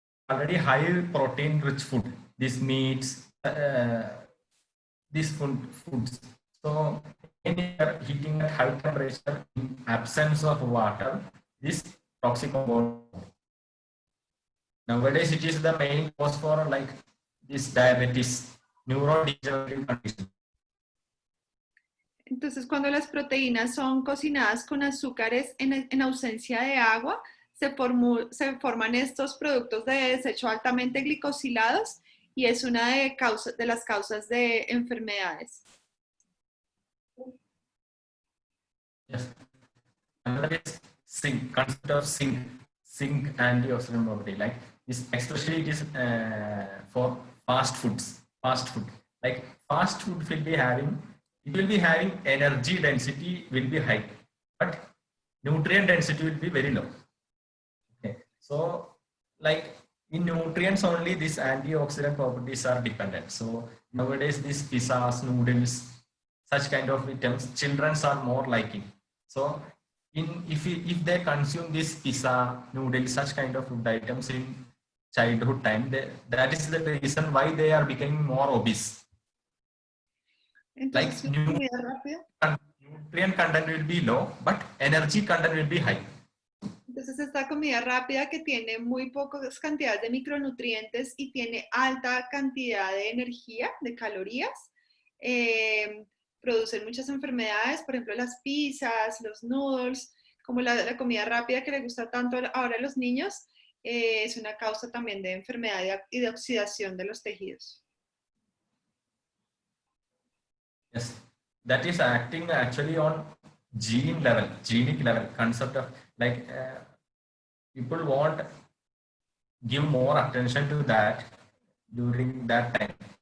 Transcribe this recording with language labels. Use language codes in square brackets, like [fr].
[en] Already high protein rich food, these meats, these foods. So when you are heating at high temperature in absence of water, this toxic compound. Nowadays it is the main cause for like this diabetes, neurodegenerative condition. [es] Entonces, cuando las proteínas son cocinadas con azúcares en ausencia de agua, se forman estos productos de desecho altamente glicosilados y es una de las causas de enfermedades. [en] Yes. Another is zinc, concept of zinc antioxidant property. Like this, especially it is for fast food. Like fast food will be having energy density will be high, but nutrient density will be very low. Okay, so like in nutrients only these antioxidant properties are dependent. So nowadays these pizzas, noodles, such kind of items, children are more liking. So if they consume this pizza, noodles, such kind of food items in childhood time, that is the reason why they are becoming more obese. [es] Entonces, [en] like nutrient content will be low, but energy content will be high. [es] Entonces esta comida rápida que tiene muy pocas cantidades de micronutrientes y tiene alta cantidad de energía, de calorías, producen muchas enfermedades, por ejemplo las pizzas, los noodles, como la comida rápida que le gusta tanto ahora a los niños, es una causa también de enfermedad y de oxidación de los tejidos. [en] Yes, that is acting actually on genic level, concept of like people want give more attention to that during that time.